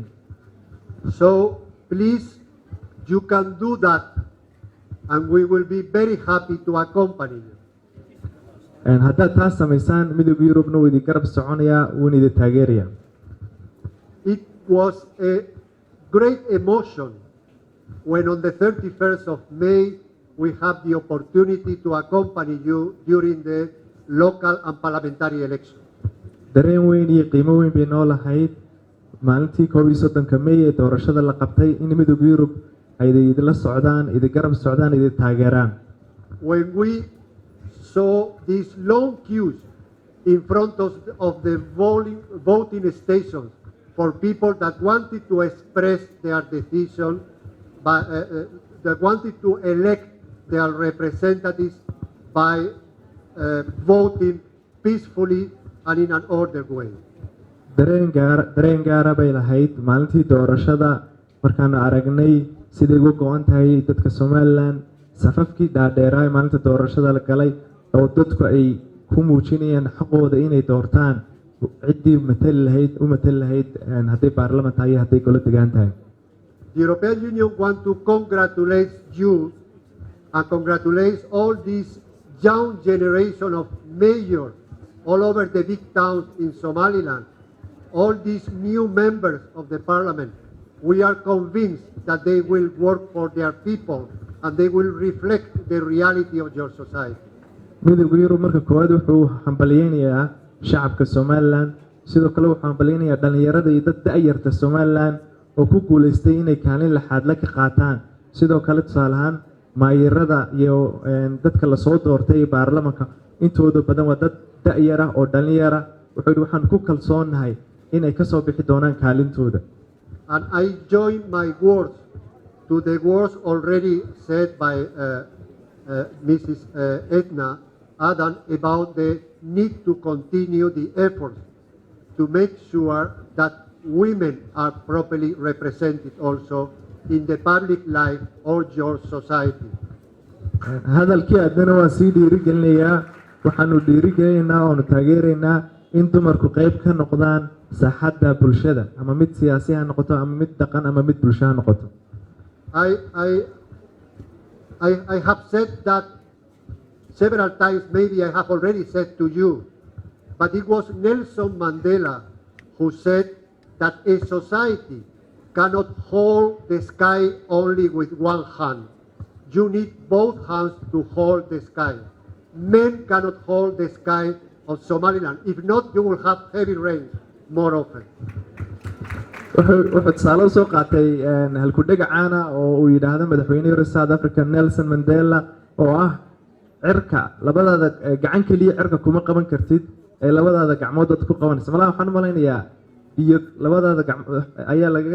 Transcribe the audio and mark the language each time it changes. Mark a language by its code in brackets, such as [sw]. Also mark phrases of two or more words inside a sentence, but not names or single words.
[en] So please, you can do that and we will be very happy to accompany you. [so] haddaad taas samaysaan midowga Yurubna wuu idin garab soconaya wuuna idin taageeraya. [en] It was a great emotion when on the 31st of May we have the opportunity to accompany you during the local and parliamentary elections. [so] dareen weyn iyo qiimo weyn bay noo lahayd maalintii 31 May ee doorashada la qabtay in midowga Yurub ay idin socdaan idin garab socdaan idin taageeraan. [en] When we saw these long queues in front of the voting stations for people that wanted to express their decision, that wanted to elect their representatives by voting peacefully and in an ordered way. [so] dareen gaara bay lahayd maalintii doorashada markaan aragnay siday uga go'an tahay dadka Somaliland safafkii dhaadheeraa maalinta doorashada la galay oo dadku ay ku muujinayaan xaqooda inay doortaan ciddii matali lahayd hadday baarlamaan tahay hadday golo degaan tahay. [en] The European Union want to congratulate you and congratulate all this young generation of mayors all over the big towns in Somaliland all these new members of the parliament, we are convinced that they will work for their people and they will reflect the reality of your society. [so] midowga Yurub marka koowaad wuxuu hambalyeeyaa shacabka Somaliland sidoo kale wuxuu hambalyeeyaa dhalinyarada iyo dadka ayarta Somaliland oo ku guuleystay inay kaalin laxaad la ka qaataan sidoo kale tusaalahan maayirada iyo dadka la soo doortay baarlamaanka intooda badan waa dad da'yar ah oo dhalinyara waxaan ku kalsoonahay inay ka soo bixi doonaan kaalintooda. [en] And I join my words to the words already said by Mrs. Edna Adan about the need to continue the efforts to make sure that women are properly represented also in the public life of your society. [so] hadalkii adana waa sii dhiirigelinayaa waxaanu dhiirigelinaynaa oo taageeraynaa in dumarku qayb ka noqdaan saaxadda bulshada ama mid siyaasi ha noqoto ama mid dhaqan ama mid bulsho ha noqoto. [en] I have said that several times, maybe I have already said to you, but it was Nelson Mandela who said that a society cannot hold the sky only with one hand. You need both hands to hold the sky. Men cannot hold the sky of Somaliland. If not, you will have heavy rain more often. [so] wuxuu tusaale soo qaatay halkudhega caana oo uu yidhaahdo madaxweynihii South Africa Nelson Mandela oo ah cirka labadaada gacan kaliya cirka kuma qaban kartid ee labadaada gacmood ku qabanaysa malaha waxaan malaynayaa iyo labadaada gacmood ayaa laga